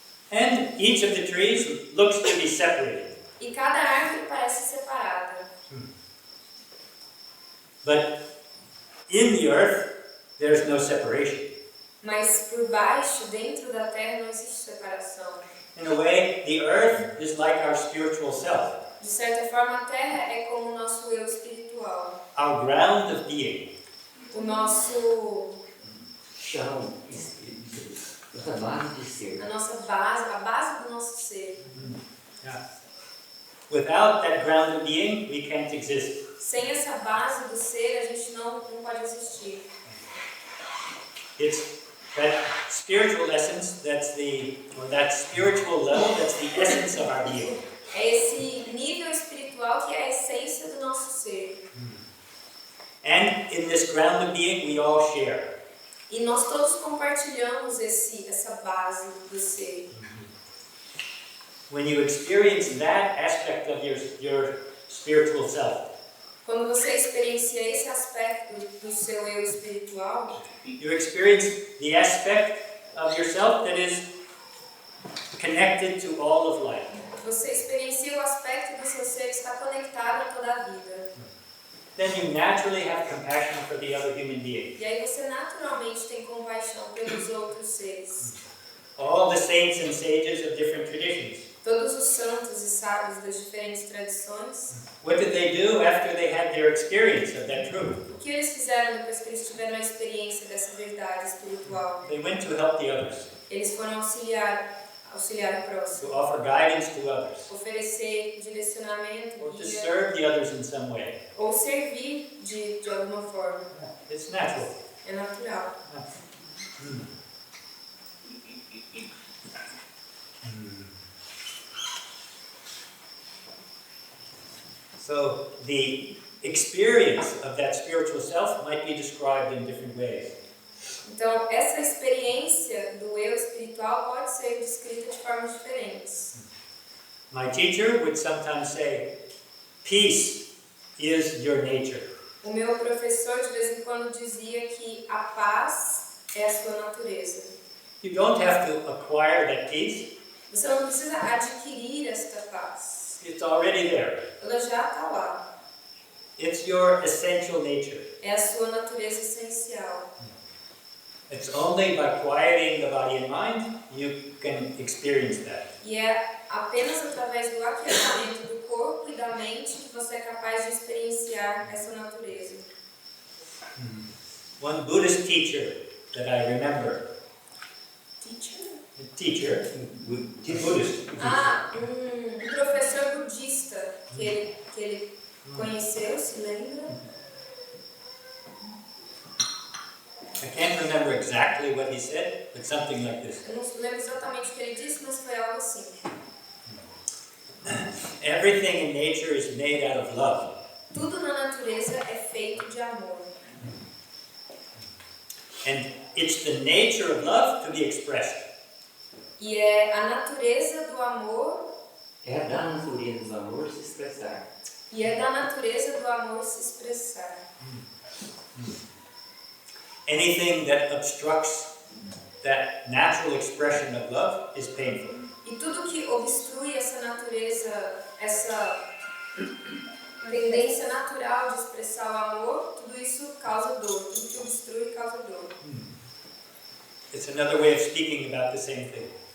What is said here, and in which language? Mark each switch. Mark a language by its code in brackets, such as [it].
[en] And each of the trees looks to be separated. [pt] E cada árvore parece separada. [en] But in the earth, there's no separation. [pt] Mas por baixo, dentro da terra, não existe separação. [en] In a way, the earth is like our spiritual self, [pt] De certa forma, a terra é como o nosso eu espiritual. [en] our ground of being. [pt] O nosso... Chão, espírito, a base de ser. a base do nosso ser. [en] Yeah. Without that ground of being, we can't exist. [pt] Sem essa base do ser, a gente não pode existir. [en] It's that spiritual essence, that spiritual level, that's the essence of our being. [pt] É esse nível espiritual que é a essência do nosso ser. [en] And in this ground of being, we all share. [pt] E nós todos compartilhamos essa base do ser. [en] When you experience that aspect of your spiritual self, [pt] Quando você experiencia esse aspecto do seu eu espiritual, [en] you experience the aspect of yourself that is connected to all of life. [pt] você experiencia o aspecto do seu ser que está conectado a toda a vida. [en] Then you naturally have compassion for the other human being. [pt] E aí você naturalmente tem compaixão pelos outros seres. [en] All the saints and sages of different traditions. [pt] Todos os santos e sábios das diferentes tradições, [en] What did they do after they had their experience of that truth? [pt] o que eles fizeram depois que eles tiveram a experiência dessa verdade espiritual? [en] They went to help the others, [pt] Eles foram auxiliar o próximo, [en] to offer guidance to others, [pt] oferecer direcionamento, [en] or to [pt] guia, [en] serve the others in some way. [pt] ou servir de alguma forma. [en] It's natural. [pt] É natural. [en] So the experience of that spiritual self might be described in different ways. [pt] Então, essa experiência do eu espiritual pode ser descrita de formas diferentes. [en] My teacher would sometimes say, peace is your nature. [pt] O meu professor de vez em quando dizia que a paz é a sua natureza. [en] You don't have to acquire that peace. [pt] Você não precisa adquirir esta paz. [en] It's already there. [pt] Ela já está lá. [en] It's your essential nature. [pt] É a sua natureza essencial. [en] It's only by quieting the body and mind you can experience that. [pt] E é apenas através do aquietamento do corpo e da mente que você é capaz de experienciar essa natureza. [en] One Buddhist teacher that I remember, Teacher? Buddhist. [pt] Um professor budista que ele conheceu, se lembra? [en] I can't remember exactly what he said, but something like this. [pt] Eu não lembro exatamente o que ele disse, mas foi algo assim. [en] Everything in nature is made out of love. [pt] Tudo na natureza é feito de amor. [en] And it's the nature of love to be expressed. [pt] E é a natureza do amor. É da natureza do amor se expressar. E é da natureza do amor se expressar. Anything that obstructs that natural expression of love is painful. E tudo que obstrui essa natureza, essa tendência natural de expressar o amor, tudo isso causa dor. Tudo que obstrui causa dor. [en] It's another way of speaking about the same thing.